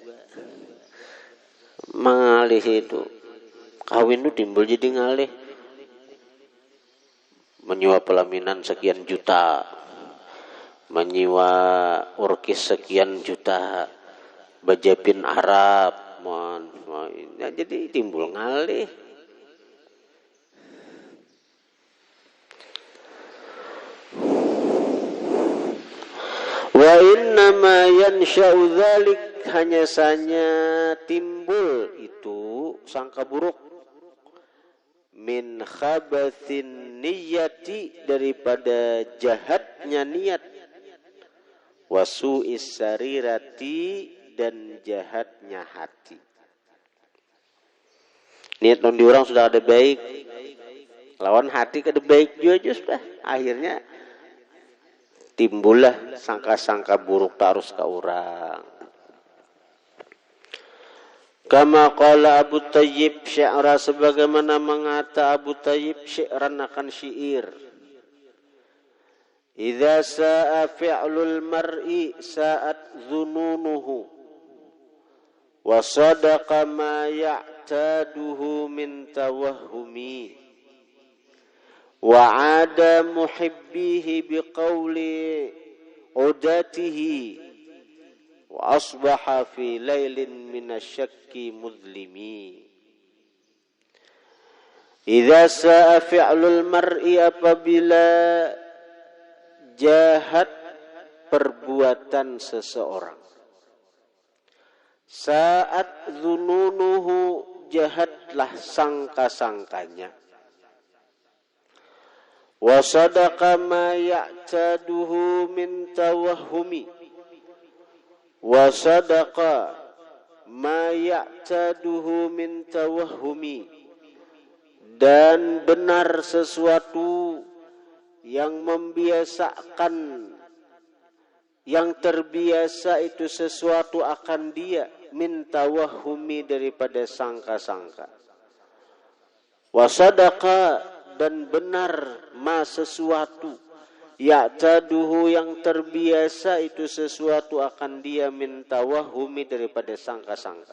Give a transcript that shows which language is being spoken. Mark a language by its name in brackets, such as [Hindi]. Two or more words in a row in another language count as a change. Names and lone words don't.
[Banjar] Mengalih itu kawin itu timbul jadi ngalih, menyewa pelaminan sekian juta, menyewa orkes sekian juta, bajapin Arab, ya, jadi timbul ngalih. [Arabic] وفإنما ينشأ ذلك, [Banjar] hanya saja timbul itu sangka buruk, [Arabic] من خبث النية, [Banjar] daripada jahatnya niat, [Arabic] وسوء السريرة, [Banjar] dan jahatnya hati. Niat non di orang sudah ada baik, lawan hati kada baik juga sudah, akhirnya timbullah sangka-sangka buruk tarus ke orang. [Arabic] كما قال [Banjar] Abu Tayyib syi'ra, sebagaimana mengata Abu Tayyib syi'ran akan syair. [Arabic] إذا ساء فعل المرء ساءت ظنونه وصدق ما يعتاده من توهم وعادى محبيه بقول عداته وأصبح في ليل من الشك مظلم. إذا ساء فعل المرء, [Banjar] apabila jahat perbuatan seseorang, [Arabic] ساءت ظنونه, [Banjar] jahatlah sangka-sangkanya, [Arabic] وصدق ما يعتاده من توهم وصدق ما يعتاده من توهم, [Banjar] dan benar sesuatu yang membiasakan, yang terbiasa itu sesuatu akan dia, [Arabic] من توهم, [Banjar] daripada sangka-sangka, [Arabic] وصدق, [Banjar] dan benar ma sesuatu, ya'taduhu, yang terbiasa itu sesuatu akan dia, [Arabic] من توهم, [Banjar] daripada sangka-sangka.